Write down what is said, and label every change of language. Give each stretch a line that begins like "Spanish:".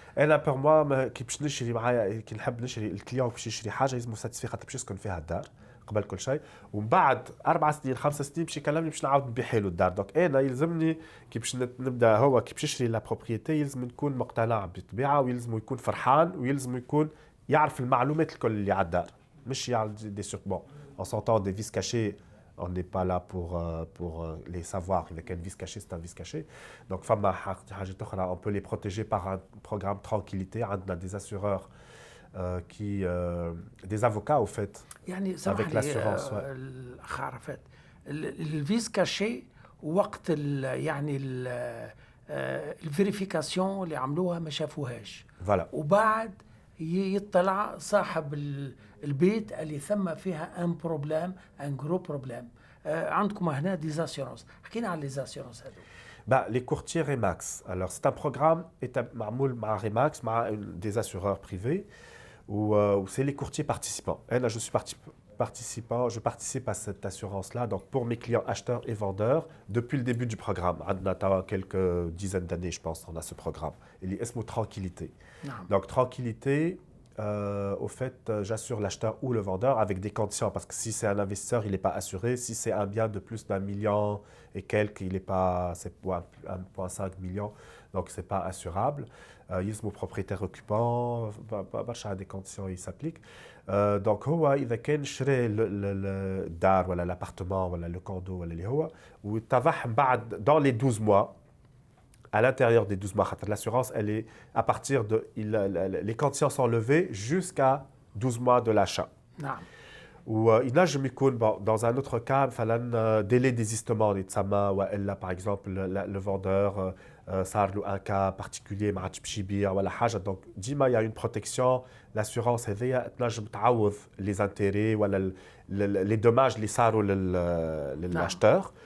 Arabic: انا بور موا كي باش نشري معايا كي نحب نشري الكليون باش يشري حاجه لازم ساتيسفي خاطر باش يسكن فيها الدار قبل كل شيء، ومن بعد 4 سنين 5 سنين باش يكلمني باش نعاود نبيع له الدار. دونك انا يلزمني كي باش نبدا هو كي باش يشري لا بروبريتي يلزم نكون مقتنع بالطبيعه ويلزم يكون فرحان ويلزم يكون يعرف المعلومات الكل اللي على الدار، مش يعرف دي سور بون
French: en sortant des vis cachés. On n'est pas là pour les savoir. Il y a qu'un vice caché, c'est un vice caché. Donc, on peut les protéger par un programme tranquillité. On a des assureurs, des avocats, au fait,
Arabic: يعني
French: avec l'assurance.
Arabic: عرفت الفيز كاشي وقت يعني الفيريفيكاسيون اللي عملوها ما شافوهاش.
French: Voilà.
Arabic: وبعد يطلع صاحب البيت اللي ثم فيها ان بروبليم ان جرو بروبليم. عندكم هنا دي زاسيورونس، حكينا على لي زاسيورونس هذو.
French: Les courtiers Remax. Alors c'est un programme
Arabic: معمول مع
French: Remax مع des assureurs privés où c'est les courtiers participants. Et là je suis participant, je participe à cette assurance-là. Donc pour mes clients acheteurs et vendeurs depuis le début du programme. On a quelques dizaines d'années, je pense, on a ce programme. Il est
Arabic: اسمه
French: tranquillité. Donc tranquillité. Au fait, j'assure l'acheteur ou le vendeur avec des conditions. Parce que si c'est un investisseur, il n'est pas assuré. Si c'est un bien de plus d'1 million et quelques, il n'est pas, c'est 1,5 million, donc c'est pas assurable. Il est propriétaire occupant, des conditions, il s'applique.
Arabic: Donc, إذا كان شرى الدار ولا
French: l'appartement
Arabic: ولا
French: le condo
Arabic: ولا اللي هو وتضح بعد
French: dans les 12 mois. À l'intérieur des 12 mois, l'assurance, elle est à partir de... les conditions sont levées jusqu'à 12 mois de l'achat.
Arabic: وينجم يكون
French: dans un autre cas
Arabic: مثلا
French: délai désistement
Arabic: يتسمى والا
French: par exemple le vendeur
Arabic: صار له
French: un cas particulier
Arabic: ما عادش باش يبيع ولا حاجه دونك ديما
French: il y a une protection l'assurance
Arabic: هذيا تنجم تعوض
French: les intérêts
Arabic: ولا
French: les dommages
Arabic: اللي صاروا لل
French: acheteur.